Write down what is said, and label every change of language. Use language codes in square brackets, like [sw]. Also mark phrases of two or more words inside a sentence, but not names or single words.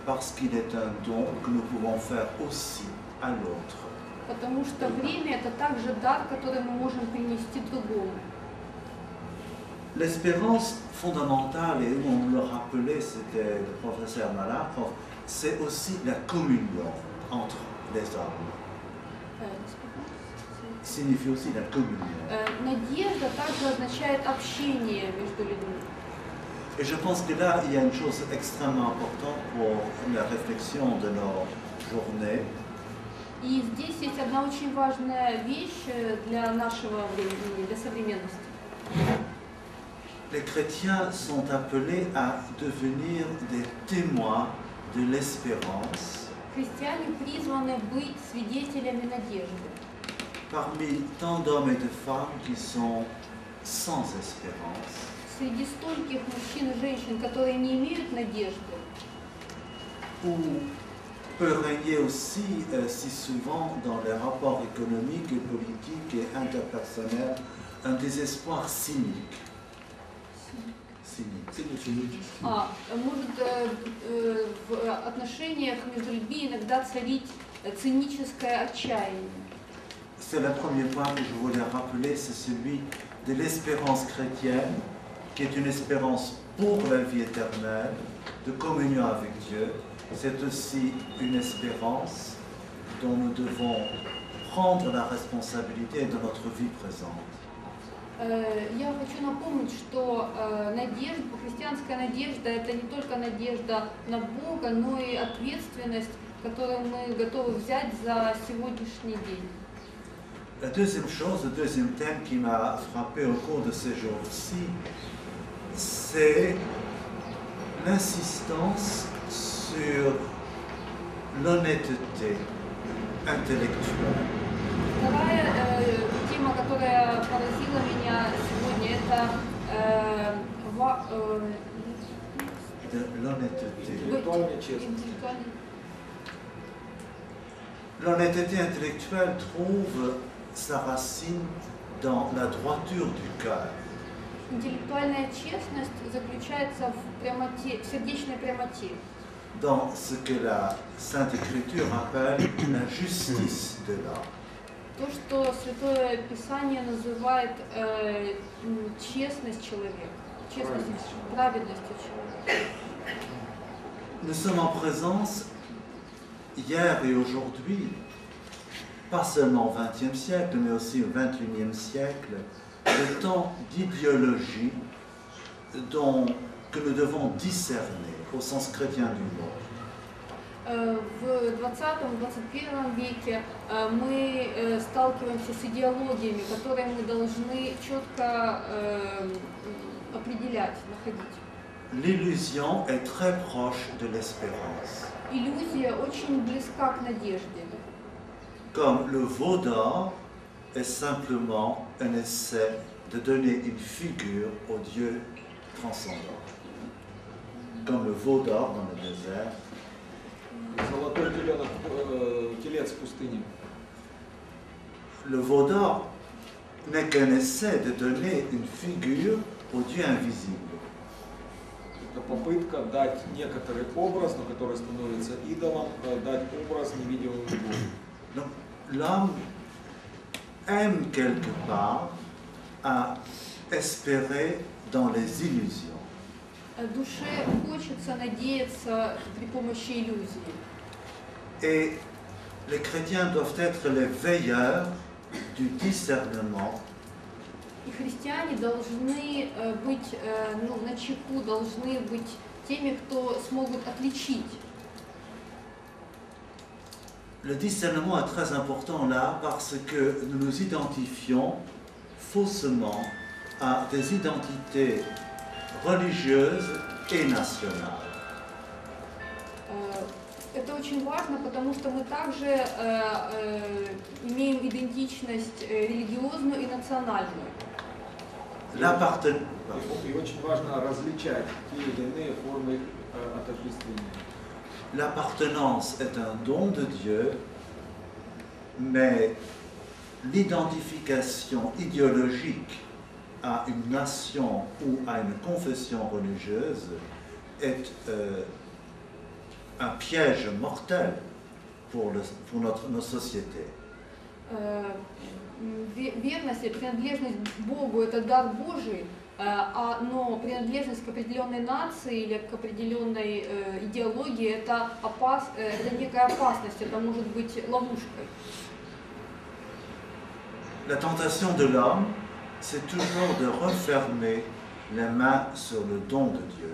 [fr] parce qu'il est un don que nous pouvons faire aussi à l'autre. [ru] Потому что время это также дар, который мы можем принести другому. [fr] L'espérance fondamentale, et où on me le rappelait, c'était le professeur Malakhov, c'est aussi la communion entre les hommes. Signifie aussi la communion. [ru] Надежда также означает общение между людьми. [fr] Et je pense que là, il y a une chose extrêmement importante pour la réflexion de nos journées. [ru] И здесь есть одна очень важная вещь для нашего времени, для современности. [fr] Les chrétiens sont appelés à devenir des témoins de l'espérance [ru] Христиане призваны быть свидетелями надежды. [fr] parmi tant d'hommes et de femmes qui sont sans espérance. [ru] Среди стольких мужчин и женщин, которые не имеют надежды, [fr] Où peut régner aussi si souvent dans les rapports économiques et politiques et interpersonnels un désespoir cynique. [ru] Может в отношениях между людьми иногда царить циническое отчаяние. [fr] C'est le premier point que je voulais rappeler, c'est celui de l'espérance chrétienne, qui est une espérance pour la vie éternelle, de communion avec Dieu. C'est aussi une espérance dont nous devons prendre la responsabilité de notre vie présente. [ru] Я хочу напомнить, что надежда, христианская надежда, это не только надежда на Бога, но и ответственность, которую мы готовы взять за сегодняшний день. [fr] La deuxième chose, le deuxième thème qui m'a frappé au cours de ces jours-ci, c'est l'insistance sur l'honnêteté intellectuelle. [ru] Вторая тема, которая поразила меня сегодня, это l'honnêteté. [fr] L'honnêteté intellectuelle trouve sa racine dans la droiture du cœur. [ru] Интеллектуальная честность заключается в прямоте, в сердечной прямоте. [fr] Dans ce que la Sainte Écriture appelle la justice de l'homme. [ru] То, что Святое Писание называет честность человека, честностью, праведностью человека. [fr] Nous sommes en présence, hier et aujourd'hui, pas seulement au XXe siècle, mais aussi au XXIe siècle, de temps d'idéologie que nous devons discerner au sens chrétien du mot. [ru] В 20-21 веке мы сталкиваемся с идеологиями, которые мы должны четко определять, находить. [fr] L'illusion est très proche de l'espérance. [ru] Иллюзия очень близка к надежде. [fr] Comme le veau d'or est simplement un essai de donner une figure au Dieu transcendant. Comme le veau d'or dans le désert. [ru] Золотой телец в пустыне. [fr] Le veau d'or n'est qu'un essai de donner une figure au Dieu invisible. [ru] Это попытка дать некоторый образ, но который становится идолом, дать образ невидимому Богу. [fr] Donc l'homme aime quelque part à espérer dans les illusions. [ru] Душе хочется надеяться при помощи иллюзий. [fr] Et les chrétiens doivent être les veilleurs du discernement. [ru] И христиане должны быть начеку, должны быть теми, кто смогут отличить. [fr] Le discernement est très important là parce que nous nous identifions faussement à des identités religieuses et nationales. [ru] Это очень важно, потому что мы также имеем идентичность религиозную и национальную. И очень важно различать те или иные формы отождествления. [fr] L'appartenance est un don de Dieu, mais l'identification idéologique à une nation ou à une confession religieuse est un piège mortel pour nos sociétés. [ru] Верность и принадлежность Богу – это дар Божий, но принадлежность к определенной нации или к определенной идеологии – это некая опасность, это может быть ловушкой. [fr] La tentation de l'homme, c'est toujours de refermer les mains sur le don de Dieu.